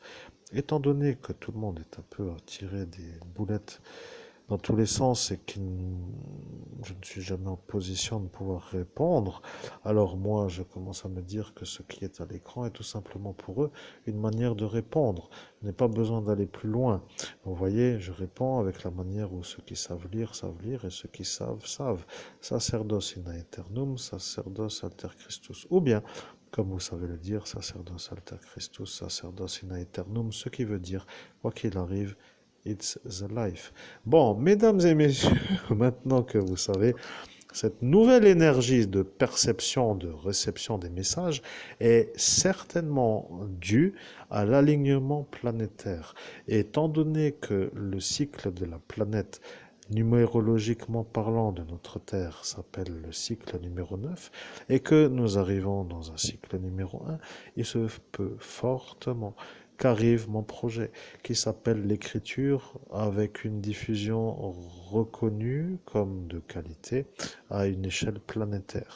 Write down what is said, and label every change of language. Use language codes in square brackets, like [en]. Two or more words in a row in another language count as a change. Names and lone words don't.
[fr] Étant donné que tout le monde est un peu à tirer des boulettes dans tous les sens et que je ne suis jamais en position de pouvoir répondre, alors moi je commence à me dire que ce qui est à l'écran est tout simplement pour eux une manière de répondre. Je n'ai pas besoin d'aller plus loin. Vous voyez, je réponds avec la manière où ceux qui savent lire et ceux qui savent, savent. [la] Sacerdos in aeternum, sacerdos alter Christus. [fr] Ou bien, comme vous savez le dire, [la] sacerdos alter Christus, sacerdos in aeternum, [fr] ce qui veut dire, quoi qu'il arrive, [en] it's the life. [fr] Bon, mesdames et messieurs, maintenant que vous savez, cette nouvelle énergie de perception, de réception des messages est certainement due à l'alignement planétaire. Et étant donné que le cycle de la planète, numérologiquement parlant, de notre Terre s'appelle le cycle numéro 9 et que nous arrivons dans un cycle numéro 1, il se peut fortement qu'arrive mon projet qui s'appelle l'écriture avec une diffusion reconnue comme de qualité à une échelle planétaire.